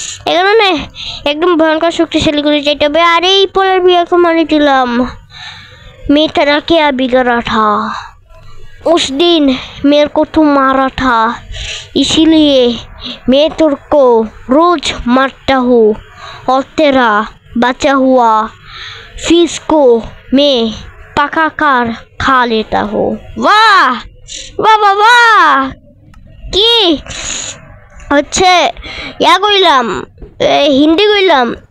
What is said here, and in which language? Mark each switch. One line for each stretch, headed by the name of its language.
Bangla: এখানে একদম ভয়ঙ্কর শক্তিশালী করে যেতে হবে। আর এই পরের বিয়াকে মারি দিলাম,
Hindi: मैं तेरा क्या बिगड़ा था, उस दिन मेरे को तू मारा था, इसीलिए मैं तुझको रोज मारता हूँ और तेरा बचा हुआ फिश को मैं पका कर खा लेता हूँ।
Bangla: वाह वाह वाह वाह কি হচ্ছে ইয়া কইলাম হিন্দি কইলাম